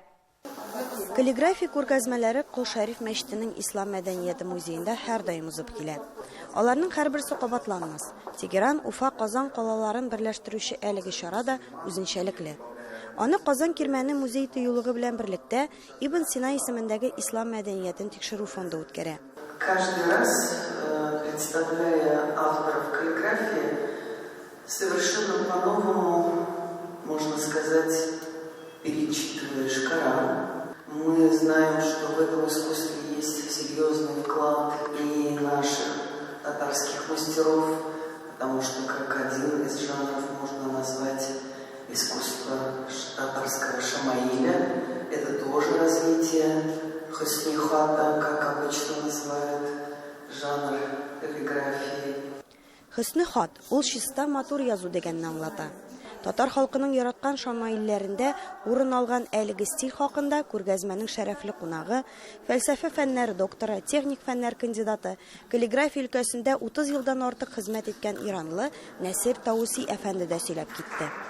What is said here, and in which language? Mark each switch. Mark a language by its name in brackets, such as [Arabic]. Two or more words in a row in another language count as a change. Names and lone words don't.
[Tatar] Каллиграфия күргәзмәләре Кыл Шәриф мәчетенең Ислам мәдәнияте музейында һәр даим узып килә. Аларның һәрберсе кабатланмас. Тегеран, Уфа, Казан калаларын берләштерүче әлеге чара да үзенчәлекле. Аны Казан Кирмәне музей тыюлыгы белән берлектә Ибн Сина исемендәге Ислам мәдәниятен тикшерү фонды үткәрә. [Russian] Каждый раз, представляя авторов каллиграфии, совершенно по-новому, можно сказать, перечитываешь Коран. Мы знаем, что в этом искусстве есть серьезный вклад и наших татарских мастеров, потому что как один из жанров можно назвать искусство татарского Шамаиля. Это тоже развитие Хусни-хата, как обычно называют жанр каллиграфии. [Tatar] Хусни-хат – ул чиста матур язу дигәнне аңлата. Татар халкының яраткан шамаилләрендә урын алган әлеге стиль хакында күргәзмәнең шәрәфле кунагы, фәлсәфә фәннәре докторы, техник фәннәр кандидаты, каллиграфия өлкәсендә 30 елдан артык хезмәт иткән иранлы Нәсер Тауси әфәнде дә сөйләп китте.